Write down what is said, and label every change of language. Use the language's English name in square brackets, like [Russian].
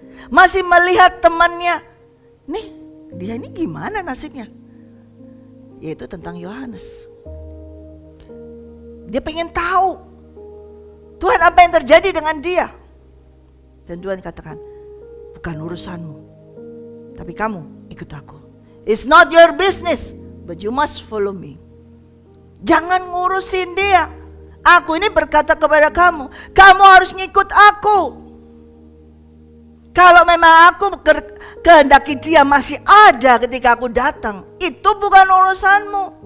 [Indonesian] Masih melihat temannya. Nih, dia ini gimana nasibnya? Yaitu tentang Yohanes. Dia pengen tahu, Tuhan, apa yang terjadi dengan dia? Dan Tuhan katakan, bukan urusanmu, tapi kamu ikut aku. [English] It's not your business, but you must follow me. [Indonesian] Jangan ngurusin dia. Aku ini berkata kepada kamu, kamu harus ngikut aku. Kalau memang aku kehendaki dia masih ada ketika aku datang, itu bukan urusanmu.